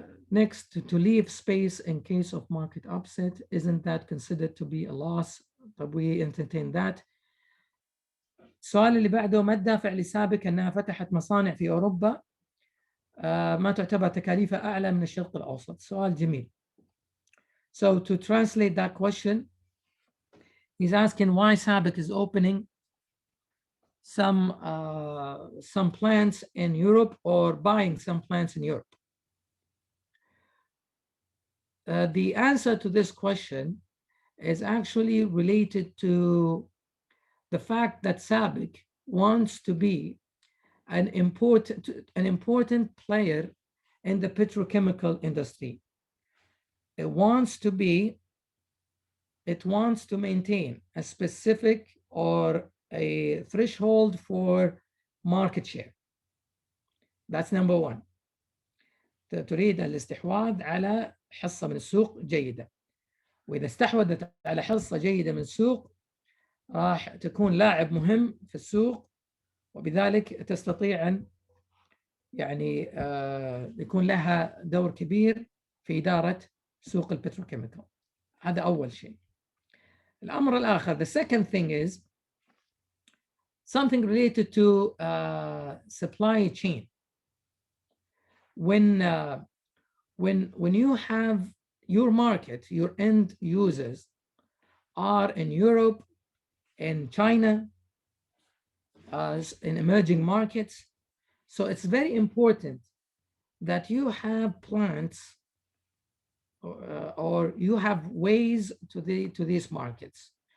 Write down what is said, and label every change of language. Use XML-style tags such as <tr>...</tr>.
<en>Next, to leave space in case of market upset, isn't that considered to be a loss?</en> <ar>طب</ar> <en>we entertain that.</en> <ar>السؤال اللي بعده، ما الدافع لسابك أنها فتحت مصانع في أوروبا ما تعتبر تكاليفها أعلى من الشرق الأوسط؟ سؤال جميل.</ar> <en>So to translate that question, he's asking why SABIC is opening some plants in Europe or buying some plants in Europe. The answer to this question is actually related to the fact that SABIC wants to be an important player in the petrochemical industry. It wants to maintain a specific or a threshold for market share. That's number one.</en> <ar>تريد الاستحواذ على حصة من السوق جيدة. وإذا استحوذت على حصة جيدة من السوق راح تكون لاعب مهم في السوق، وبذلك تستطيع أن يعني يكون لها دور كبير في إدارة سوق البتروكيميكال. هذا أول شيء. الأمر الآخر,</ar> <en>the second thing is something related to supply chain. When you have your market, your end users are in Europe, in China, in emerging markets, so it's very important that you have plants or you have ways to these markets.</en>